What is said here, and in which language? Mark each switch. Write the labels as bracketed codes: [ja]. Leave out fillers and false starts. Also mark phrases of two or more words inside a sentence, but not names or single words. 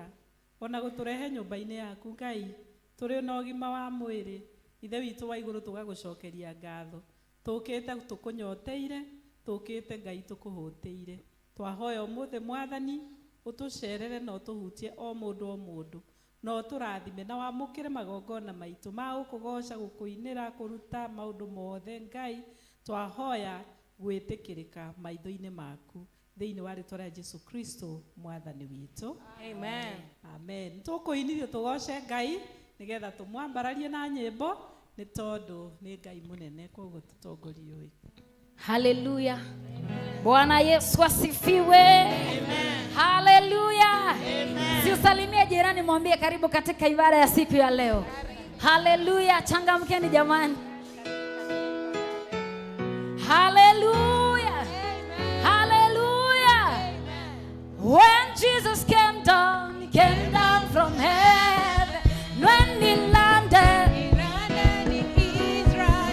[ki] ona gũtũrehe nyũmba-inĩ yaku Ngai tũrĩ na ũgima wa mwĩrĩ ithe witũ wa igũrũ tũgagũcokeria ngatho tũkĩte tũkũnyoteire tũkĩte Ngai tũkũhũtĩire twahoya ũmũthĩ Mwathani ũtũcerere na ũtũhutie o mũndũ na ũtũrathime na wamũkĩre magongona maitũ ma gũkũgoca gũkũinĩra kũruta maũndũ mothe Ngai twahoya gwĩtĩkĩrĩka maitho-inĩ maku thĩinĩ wa rĩĩtwa rĩa Jesu Kristo Mwathani witũ Amen Amen tũkũinithio tũgoce Ngai nĩgetha tũmwambararie na nyĩmbo nĩ tondũ nĩ Ngai mũnene koguo tũtongorie. [sw] Haleluya. Bwana Yesu asifiwe. Amen. jirani mwambie karibu katika ibada ya siku ya leo. Haleluya, changamkeni jamani. Hallelujah. Hallelujah. [en] When Jesus came down, he came down from heaven. When he landed in Israel.